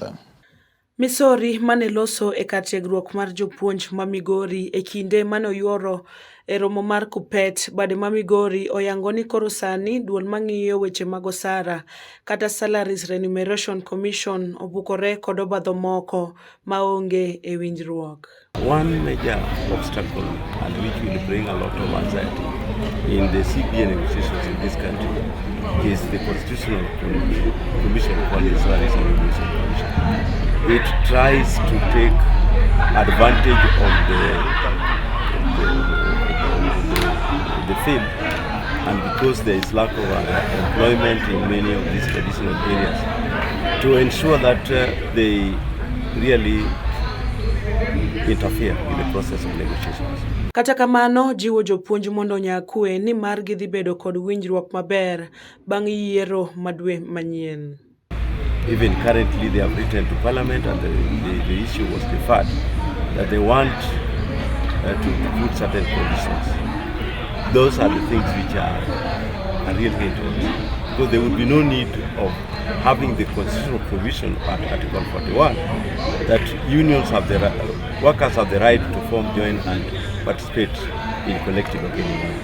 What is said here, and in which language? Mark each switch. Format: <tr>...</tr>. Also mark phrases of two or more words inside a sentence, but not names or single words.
<luo>Misori mane loso e kar tiegruok mar jopuonj ma Migori e kinde mane oyuoro e romo mar Kuppet bade ma Migori oyango ni koro sani duol mang'iyo weche mag osara kata Salaries Remuneration Commission obukore kod obadho moko maonge e winjruok.</luo> <en>One major obstacle and which will bring a lot of anxiety in the CBA negotiations in this country is the Constitutional Commission called the Salaries Remuneration Commission. It tries to take advantage of the field, and because there is lack of employment in many of these traditional areas, to ensure that they really interfere in the process of negotiations.</en> <luo>Kata kamano jiwo jopuonj mondo nyakue ni mar gidhi bedo kod winjruok maber bang' yiero madwe manyien.</luo> <en>Even currently they have written to Parliament and the issue was deferred, that they want to put certain conditions. Those are the things which are a real hindrance, because there would be no need of having the constitutional provision at Article 41 that unions have workers have the right to form, join and participate in collective bargaining.</en>